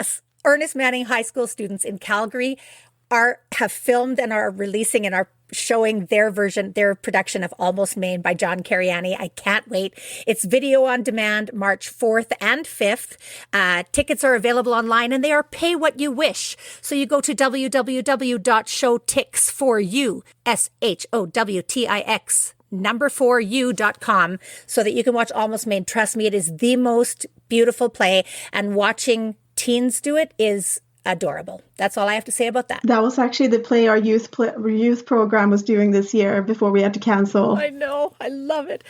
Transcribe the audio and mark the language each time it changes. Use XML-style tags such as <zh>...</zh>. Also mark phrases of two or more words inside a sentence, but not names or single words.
<en>Ernest Manning High School students in Calgary have filmed and are releasing and are showing their production of Almost Maine by John Cariani. I can't wait. It's video on demand March 4th and 5th. Tickets are available online and they are pay what you wish. So you go to www.showtix4u, SHOWTIX, number4u.com so that you can watch Almost Maine. Trust me, it is the most beautiful play, and watching teens do it is adorable. That's all I have to say about that. That was actually the play our youth program was doing this year before we had to cancel. I know. I love it.</en>